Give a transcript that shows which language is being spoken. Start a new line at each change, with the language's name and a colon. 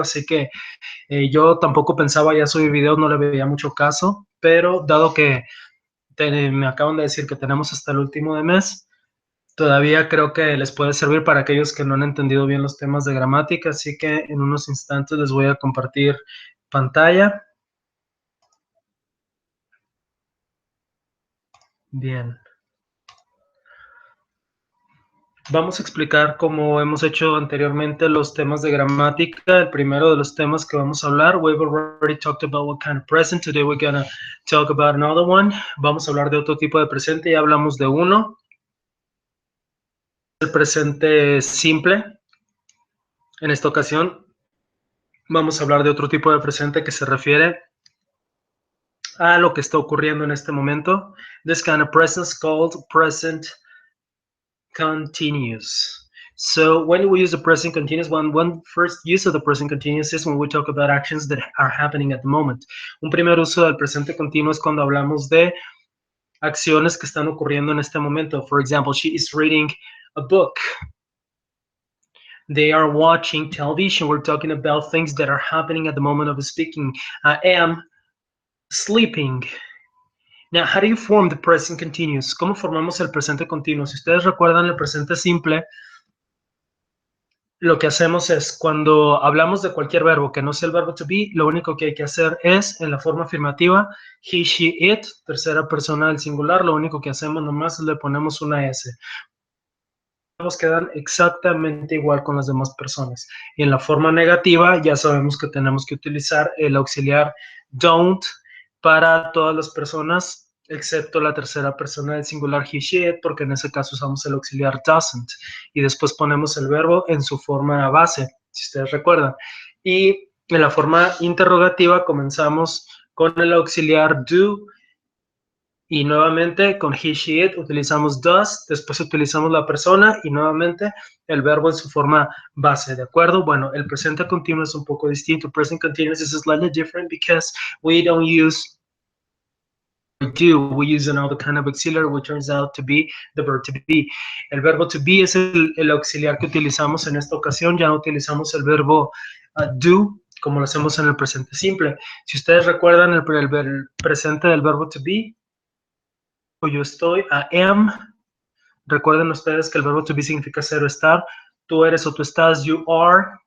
Spanish: Así que yo tampoco pensaba ya subir videos, no le veía mucho caso, pero dado que me acaban de decir que tenemos hasta el último de mes, todavía creo que les puede servir para aquellos que no han entendido bien los temas de gramática, así que en unos instantes les voy a compartir pantalla. Bien. Vamos a explicar, como hemos hecho anteriormente, los temas de gramática. El primero de los temas que vamos a hablar,
English: we've already talked about what kind of present. Today we're gonna talk about another one.
Spanish: Vamos a hablar de otro tipo de presente. Ya hablamos de uno. El presente simple. En esta ocasión vamos a hablar de otro tipo de presente que se refiere a lo que está ocurriendo en este momento.
English: This kind of present is called present continuous. So when we use the present continuous, one first use of the present continuous is when we talk about actions that are happening at the moment.
Spanish: Un primer uso del presente continuo es cuando hablamos de acciones que están ocurriendo en este momento.
English: For example, she is reading a book. They are watching television. We're talking about things that are happening at the moment of speaking. I am sleeping. Now, how do you form the present continuous?
Spanish: ¿Cómo formamos el presente continuo? Si ustedes recuerdan el presente simple, lo que hacemos es cuando hablamos de cualquier verbo que no sea el verbo to be, lo único que hay que hacer es en la forma afirmativa, he, she, it, tercera persona del singular, lo único que hacemos nomás es le ponemos una S. Los quedan exactamente igual con las demás personas. Y en la forma negativa ya sabemos que tenemos que utilizar el auxiliar don't para todas las personas excepto la tercera persona del singular he, she, it, porque en ese caso usamos el auxiliar doesn't y después ponemos el verbo en su forma base, si ustedes recuerdan. Y en la forma interrogativa comenzamos con el auxiliar do y nuevamente con he, she, it utilizamos does, después utilizamos la persona y nuevamente el verbo en su forma base, ¿de acuerdo? Bueno, el presente continuo es un poco distinto.
English: Present continuous is slightly different because we don't use do, we use another kind of auxiliary which turns out to be the verb to be.
Spanish: El verbo to be es el auxiliar que utilizamos en esta ocasión, ya no utilizamos el verbo do como lo hacemos en el presente simple. Si ustedes recuerdan el presente del verbo to be, yo estoy,
English: I am.
Spanish: Recuerden ustedes que el verbo to be significa ser o estar. Tú eres o tú estás,
English: you are.